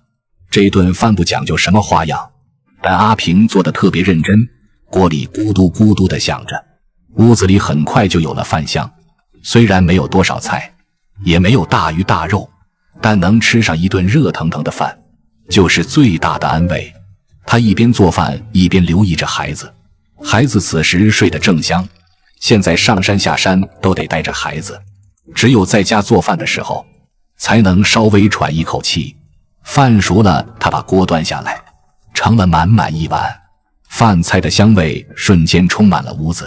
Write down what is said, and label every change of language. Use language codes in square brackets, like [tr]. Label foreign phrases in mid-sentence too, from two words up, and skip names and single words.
[zh] 這頓飯不講究什麼花樣，但阿平做得特別認真，鍋裡咕嘟咕嘟地響着，屋子裡很快就有了飯香。雖然沒有多少菜，也沒有大魚大肉，但能吃上一頓熱騰騰的飯，就是最大的安慰。他一邊做飯一邊留意着孩子，孩子此時睡得正香，現在上山下山都得帶着孩子，只有在家做飯的時候才能稍微喘一口气。飯熟了，他把鍋端下來，盛了滿滿一碗，飯菜的香味瞬間充滿了屋子。